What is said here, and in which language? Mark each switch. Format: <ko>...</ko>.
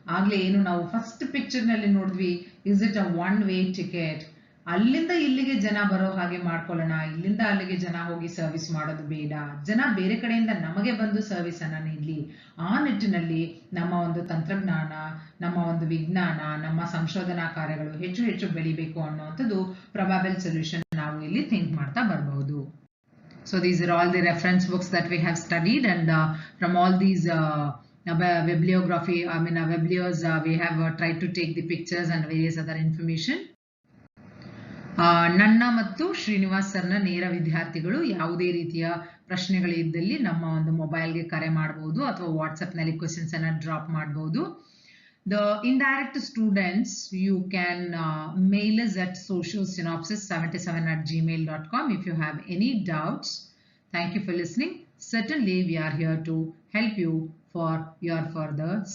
<kn>ಆಗ್ಲೇ ಏನು ನಾವು ಫಸ್ಟ್ ಪಿಕ್ಚರ್ ನಲ್ಲಿ ನೋಡಿದ್ವಿ,</kn> <en>is it a one way ticket,</en> <kn>ಅಲ್ಲಿಂದ ಇಲ್ಲಿಗೆ ಜನ ಬರೋ ಹಾಗೆ ಮಾಡ್ಕೊಳ್ಳೋಣ, ಇಲ್ಲಿಂದ ಅಲ್ಲಿಗೆ ಜನ ಹೋಗಿ ಸರ್ವಿಸ್ ಮಾಡೋದು ಬೇಡ, ಜನ ಬೇರೆ ಕಡೆಯಿಂದ ನಮಗೆ ಬಂದು ಸರ್ವಿಸ್ ಅನ್ನ ನೀಡಲಿ. ಆ ನಿಟ್ಟಿನಲ್ಲಿ ನಮ್ಮ ಒಂದು ತಂತ್ರಜ್ಞಾನ, ನಮ್ಮ ಒಂದು ವಿಜ್ಞಾನ, ನಮ್ಮ ಸಂಶೋಧನಾ ಕಾರ್ಯಗಳು ಹೆಚ್ಚು ಹೆಚ್ಚು ಬೆಳಿಬೇಕು ಅನ್ನುವಂಥದ್ದು</kn> <en>probable solution</en> <kn>ನಾವು ಇಲ್ಲಿ ಥಿಂಕ್ ಮಾಡ್ತಾ ಬರಬಹುದು.</kn> <en>So these are all the reference books that we have studied, and from all these bibliography, biblios, we have tried to take the pictures and various other information.</en> <kn>ನನ್ನ ಮತ್ತು ಶ್ರೀನಿವಾಸ್ ಸರ್ನ ನೇರ ವಿದ್ಯಾರ್ಥಿಗಳು ಯಾವುದೇ ರೀತಿಯ ಪ್ರಶ್ನೆಗಳಿದ್ದಲ್ಲಿ ನಮ್ಮ ಒಂದು ಮೊಬೈಲ್ಗೆ ಕರೆ ಮಾಡಬಹುದು ಅಥವಾ ವಾಟ್ಸ್ಆಪ್ ನಲ್ಲಿ ಕ್ವೆಶ್ಚನ್ಸ್ ಅನ್ನ ಡ್ರಾಪ್ ಮಾಡಬಹುದು.</kn> <en>The indirect students, you can mail us at socialsynopsis77@gmail.com if you have any doubts. Thank you for listening. Certainly we are here to help you for your further</en>